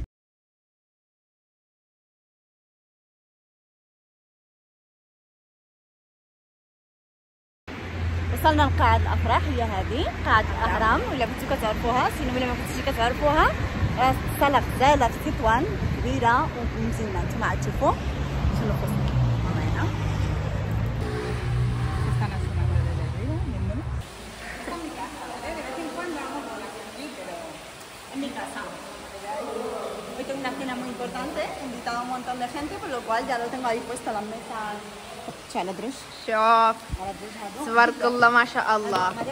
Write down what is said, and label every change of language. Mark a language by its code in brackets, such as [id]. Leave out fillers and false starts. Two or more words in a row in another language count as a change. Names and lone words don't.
[ar] وصلنا لقاعة الافراح، هي هذه قاعة الاهرام، ولا كنتو كتعرفوها سينو ولا ما كنتوش كتعرفوها. صالة غزالة في تطوان، كبيرة ومزينة. نتوما عاد تشوفوا شنو خصنا معنا. [es] En mi casa. Hoy tengo una cena muy importante, he invitado a un montón de gente, por lo cual ya lo tengo ahí puesto en la mesa. [ar] شو على درج؟ شوف تبارك الله ما شاء الله.